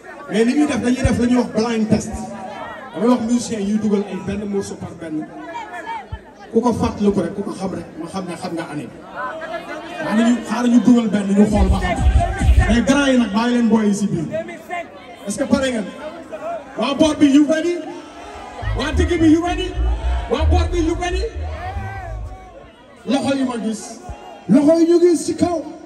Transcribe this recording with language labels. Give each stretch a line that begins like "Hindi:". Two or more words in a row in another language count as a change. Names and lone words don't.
Wolof: Mais li ñuy def, dañuy def la ñuy wax
English: blind test.
Wolof: Damay wax musiciens yuy dugal ay benn morceau par benn. Ku ko fàttaliku rek, ku ko xam rek, ma xam ne xam nga année bi. Waaw, nañu xaar ñu dugal benn, ñu xool ba xam. Mais grand yi nag, bàyyi leen booy yi si biir.
French: Est-ce que
Wolof: pare ngeen? Waa boor bi,
English: you ready?
Wolof: Waa digg bi,
English: you ready?
Wolof: Waa boor bi,
English: you ready?
Wolof: Loxo yi ma gis. Loxo yi ñu gis ci kaw.